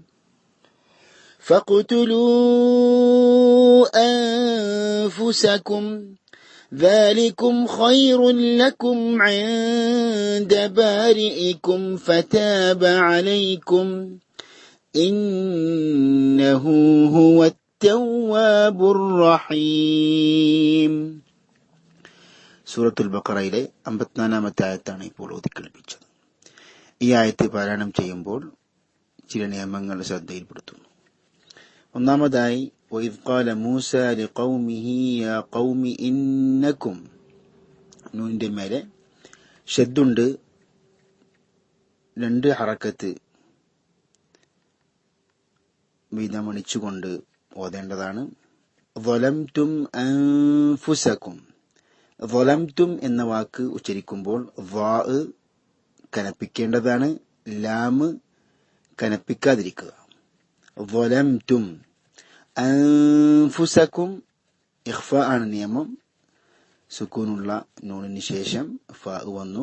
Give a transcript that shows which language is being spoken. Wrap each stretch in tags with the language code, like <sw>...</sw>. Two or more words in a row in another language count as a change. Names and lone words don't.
<ar>فاقتلوا أنفسكم ذلكم خير لكم عند بارئكم فتاب عليكم إنه هو التواب الرحيم.</ar> <ml>സൂറത്തുൽ ബഖറയിലെ 54-ാമത്തെ ആയത്താണ് ഇപ്പോൾ ഓതിക്കേൾപ്പിച്ചത്. ഈ ആയത്ത് പാരായണം ചെയ്യുമ്പോൾ ചില നിയമങ്ങൾ ശ്രദ്ധയിൽപ്പെടുത്തുന്നു. ഒന്നാമതായി</ml> <ar>وَإِذْ قَالَ مُوسَى لِقَوْمِهِ يَا قَوْمِ إِنَّكُمْ</ar> <ml>നൂനിന്റെ മേലെ ഷദ്ദുണ്ട്, 2 ഹറക്കത്ത് വീതമണിച്ചുകൊണ്ട് ഓതേണ്ടതാണ്.</ml> <ar>ظَلَمْتُمْ أَنفُسَكُمْ ظَلَمْتُمْ എന്ന വാക്ക് ഉച്ചരിക്കുമ്പോൾ ളാ കനപ്പിക്കേണ്ടതാണ്, ലാം കനപ്പിക്കാതിരിക്കുക. ظَلَمْتُمْ أَنفُسَكُمْ</ar> <ml>ഇഖ്ഫ ആണ് നിയമം. സുക്കൂനുള്ള നൂനിന് ശേഷം ഫാ വന്നു.</ml>